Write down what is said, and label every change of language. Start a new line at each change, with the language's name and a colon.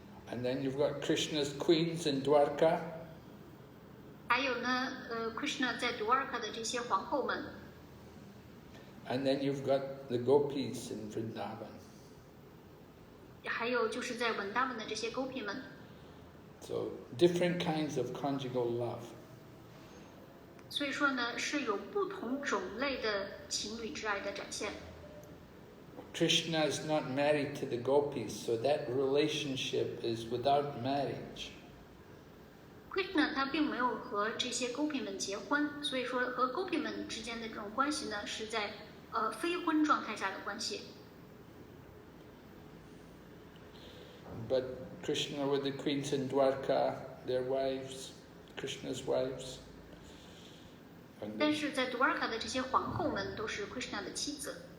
English: And then you've got Krishna's queens in Dwarka.
Chinese: 还有呢，Krishna 在 Dwarka 的这些皇后们。
English: And then you've got the gopis in Vrindavan.
Chinese: 还有就是在文达文的这些 gopi 们。
English: So different kinds of conjugal love.
Chinese: 所以说呢，是有不同种类的情侣之爱的展现。
English: Krishna is not married to the gopis, so that relationship is without marriage.
Chinese: Krishna 他并没有和这些 gopi 们结婚，所以说和 gopi 们之间的这种关系呢，是在非婚状态下的关系。
English: But Krishna with the queens in Dwarka, their wives, Krishna's wives.
Chinese: 但是在 Dwarka 的这些皇后们都是 Krishna 的妻子。